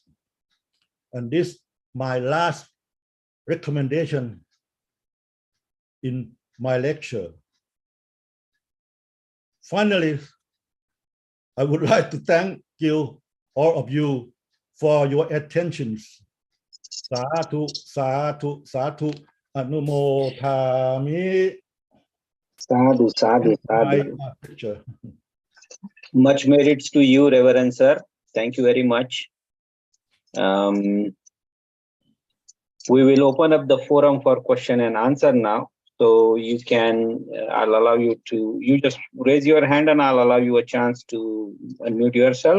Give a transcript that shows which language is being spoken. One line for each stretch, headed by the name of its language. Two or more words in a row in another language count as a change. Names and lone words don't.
English: And this my last recommendation in my lecture. Finally, I would like to thank you, all of you, for your attentions.
Pali: Sadhu, sadhu, sadhu, anumodhami. Sadhu, sadhu, sadhu.
English: My picture. Much merits to you, Reverend Sir. Thank you very much. We will open up the forum for question and answer now. So you can, I'll allow you to, you just raise your hand and I'll allow you a chance to unmute yourself.